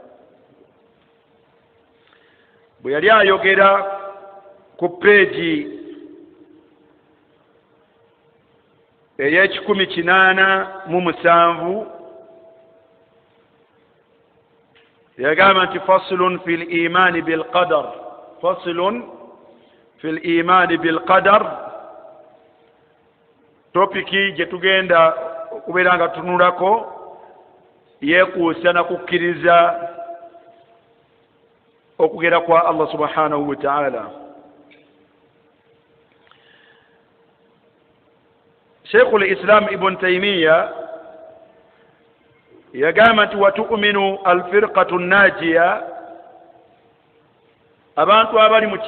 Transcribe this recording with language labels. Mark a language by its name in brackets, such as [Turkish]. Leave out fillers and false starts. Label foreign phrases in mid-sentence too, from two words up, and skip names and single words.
[Ganda] Bwe yali ayogera ku peegi ey'ekikumi-807 yagamba nti [Arabic] فصل في الإيمان بالقدر, فصل في الإيمان بالقدر. [Ganda] Topiki gye tugenda okubeera nga tunulako yeekuusa na kukkiriza okugera kwa Allah [Arabic] سبحانه وتعالى. [Ganda] Sheikhul Islam Ibn Taymiyyah yagamba nti [Arabic] وتؤمن الفرقة الناجية, [Ganda] abantu abali mu